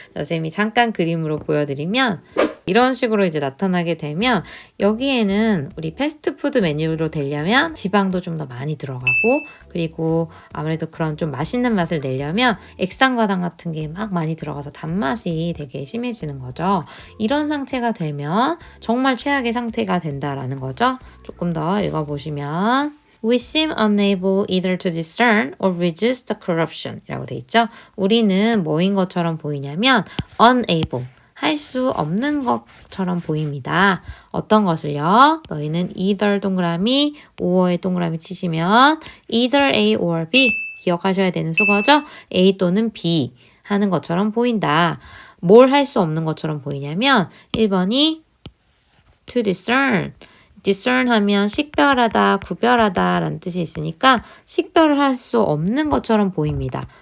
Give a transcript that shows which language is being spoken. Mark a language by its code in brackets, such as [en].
[ko] 선생님이 잠깐 그림으로 보여드리면 이런 식으로 이제 나타나게 되면 여기에는 우리 패스트푸드 메뉴로 되려면 지방도 좀 더 많이 들어가고 그리고 아무래도 그런 좀 맛있는 맛을 내려면 액상과당 같은 게 막 많이 들어가서 단맛이 되게 심해지는 거죠. 이런 상태가 되면 정말 최악의 상태가 된다라는 거죠. 조금 더 읽어보시면 [en] We seem unable either to discern or resist the corruption [ko] 이라고 돼 있죠. 우리는 뭐인 것처럼 보이냐면 unable 할 수 없는 것처럼 보입니다. 어떤 것을요? 너희는 either 동그라미, or의 동그라미 치시면 [en] either A or B [ko] 기억하셔야 되는 수거죠? A 또는 B 하는 것처럼 보인다. 뭘 할 수 없는 것처럼 보이냐면 1번이 [en] to discern [ko] discern 하면 식별하다, 구별하다 라는 뜻이 있으니까 식별을 할 수 없는 것처럼 보입니다.